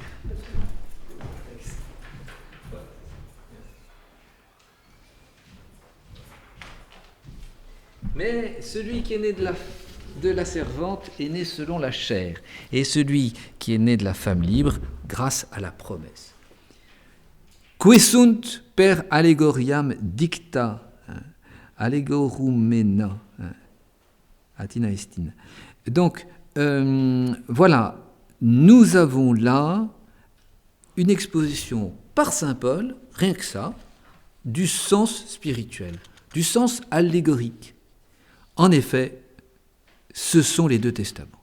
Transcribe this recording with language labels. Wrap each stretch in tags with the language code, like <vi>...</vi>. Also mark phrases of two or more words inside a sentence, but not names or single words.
<fr>Mais celui qui est né de la servante est né selon la chair, et celui qui est né de la femme libre, grâce à la promesse.</fr> <la>Qui sunt per allegoriam dicta,</la> <el>ἀλληγορούμενα, ἅτινά ἐστιν.</el> <fr>Donc, voilà, nous avons là une exposition par saint Paul, rien que ça, du sens spirituel, du sens allégorique. En effet, ce sont les 2 testaments.</fr>